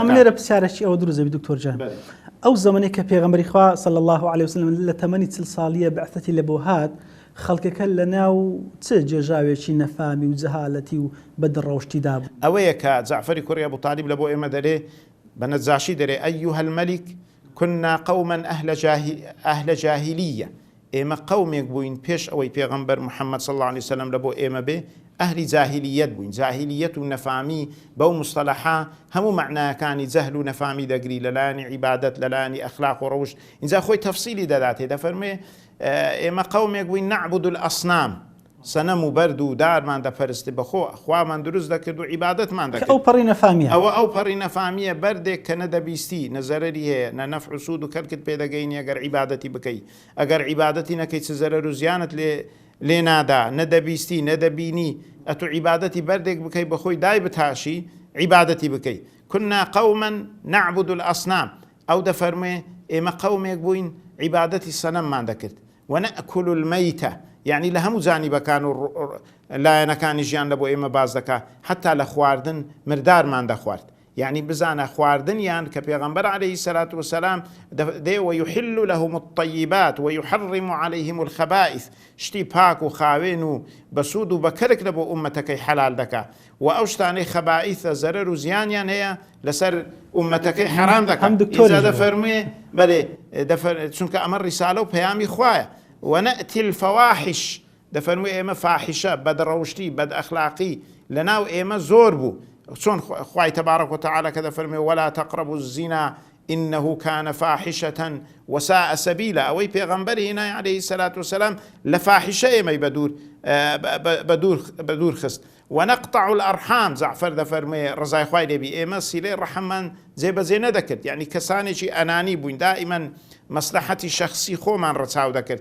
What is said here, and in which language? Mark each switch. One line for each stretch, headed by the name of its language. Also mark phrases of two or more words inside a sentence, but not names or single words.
Central Kurdish: لێرە پرسیارێکی ئەوە دروست دەبێت دکتۆر جان. ئەو زەمانەی کە پێغەمبەری خوا
Arabic: صلی الله علیه وسلم
Central Kurdish: لە تەمەنی 40 ساڵیە بەعثەتی لە بۆ هات، خەڵکەکە لە ناو چ جێژاوێکی نەفامی و جەهالەتی و بەدڕەوشتیدا بوو. ئەوەیە کە جەعفەری کوڕی ئەبوو تاڵیب لە بۆ ئێمە دەرێ بە نەجاشی دەرێ
Arabic: ئەیها المەلیک كنا قوما أهل جاهلية،
Central Kurdish: ئێمە قومێک بووین پێش ئەوەی پێغەمبەر محەممەد
Arabic: صلی الله عليه وسلم
Central Kurdish: لە بۆ ئێمە بێ ئەهلی جاهلیەت بووین. جاهلیەت و نەفامی بەو مستەلەحا هەموو معنایەکانی جەهل و نەفامی دەگری لەلایەنی عیبادەت، لەلایەنی ئەخلاق و ڕەوشت. اینجا خۆی تەفسیلی دەداتێ، دەفەرمێ ئێمە قومێک بووین
Arabic: نەعبود الئەصنام،
Central Kurdish: سەنەم و بەرد و دارمان دەپەرستی بەخۆ، خوامان دروست دەکرد و عیبادەتمان دەکرد. ئەو پەڕی نەفامیە، ئەو پەڕی نەفامیە، بەردێک کە نەدەبیستی نەزەرەری هەیە، نە نەفع و سوود و کەرکت پێدەگەینی ئەگەر عیبادەتی بکەی، ئەگەر عیبادەتی نەکەی چ زەرەر و زیانت لێ نادا، نەدەبیستی نەدەبینی، ئەتو عیبادەتی بەردێک بکەی بەخۆی دای بتاشی عیبادەتی بکەی.
Arabic: كنا قوما نعبد الأصنام،
Central Kurdish: ئەو دەفەرمێ ئێمە قومێک بووین عیبادەتی سەنەممان دەکرد.
Arabic: ونأكل الميتة،
Central Kurdish: يعني لە هەموو جانیبەکان و لایەنەکانی ژیان لە بۆ ئێمە باز دەکا، حتا لە خواردن مردارمان دەخوارد. يعني بزانە خواردنیان کە پێغەمبەر
Arabic: عەلەیهی سەلات وسەلام
Central Kurdish: دێ
Arabic: ويحل لهم الطيبات ويحرم عليهم الخبائث،
Central Kurdish: شتی پاک و خاوێن و بەسوود و بەکەرک لە بۆ ئومەتەکەی حەلال دەکا، و ئەو شتانەی خەبائیثە زەرەر و زیانیان هەیە لەسەر ئومەتەکەی حەرام دەکا. ئیجا دەفەرمێ بەڵێ چونکە ئەمە ڕیسالە و پەیامی خوایە.
Arabic: ونأتي الفواحش،
Central Kurdish: دەفەرمووی ئێمە فاحشە، بەدڕەوشتی، بەدئەخلاقی لەناو ئێمە زۆر بوو. چۆن خوای
Arabic: تەبارەک وتەعالە
Central Kurdish: کە دەفەرمێ
Arabic: ولا تقربوا الزنا إنه كان فاحشة وساء سبيلا،
Central Kurdish: ئەوەی پێغەمبەری هێنای
Arabic: عەلەیهی سەلات وسەلام
Central Kurdish: لە فاحشە ئێمەی بەدوور خست.
Arabic: ونقطع الأرحام،
Central Kurdish: جەعفەر دەفەرمێ ڕزای خوای لێبی ئێمە سیلەی ڕەحممان جێبەجێ نەدەکرد، یعنی کەسانێکی ئەنانی بووین، دائیمەن مەسلحەتی شەخسی خۆمان ڕەچاو دەکرد.